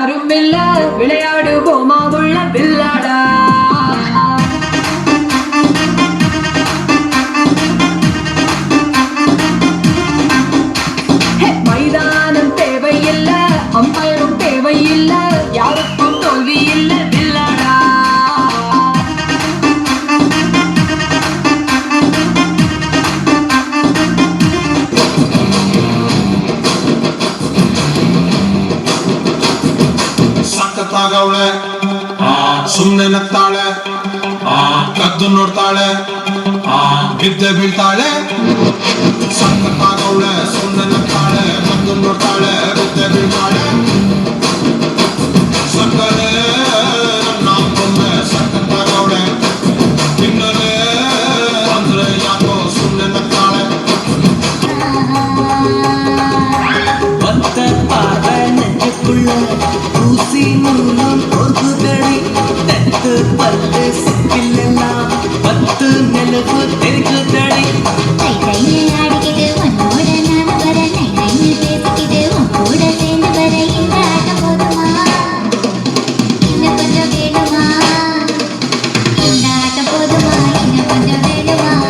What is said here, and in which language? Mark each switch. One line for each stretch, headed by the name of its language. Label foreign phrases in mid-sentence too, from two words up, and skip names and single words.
Tamil: விளையாட்டும் இல்ல விளையாடுவோமா உள்ள வில்லாடா மைதானம் தேவையில்ல அம்பயரும் தேவையில்ல யாருக்கும் தோல்வி இல்ல வில்லாடா
Kannada: ಸಖತ್ತಾಗವಳೆ ಸುಮ್ನೆ ನಗ್ತಾಳೆ ಕದ್ದು ನೋಡ್ತಾಳೆ ಬಿದ್ದೆ ಬೀಳ್ತಾಳೆ ಸಖತ್ತಾಗವಳೆ ಸುಮ್ನೆ ನಗ್ತಾಳೆ ಕದ್ದು ನೋಡ್ತಾಳೆ ಬಿದ್ದೆ ಬೀಳ್ತಾಳೆ ಸಕ್ಕರೆ ನನ್ನ ಕೊಂದೆ ಸಖತ್ತಾಗವಳೆ ತಿನ್ನಲೆ ಅಂದ್ರೆ ಯಾಕೋ ಸುಮ್ನೆ ನಗ್ತಾಳೆ
Tamil: ஒத்த பார்வை நெஞ்சுக்குள்ள ஊசி நூலும் பொறுப்புதடி தத்து பல்லு சிப்பிலெல்லாம் 10 நிலவு தெரிக்குதடி கை கையில் ஆடிக்கிட்டு உன்னோட நான் வர நை நைன்னு பேசிக்கிட்டு உன் கூட சேர்ந்து வர இந்த ஆட்டம் போதுமா இன்னும் கொஞ்சம் வேணுமா இந்த ஆட்டம் போதுமா இன்னும் கொஞ்சம் வேணுமா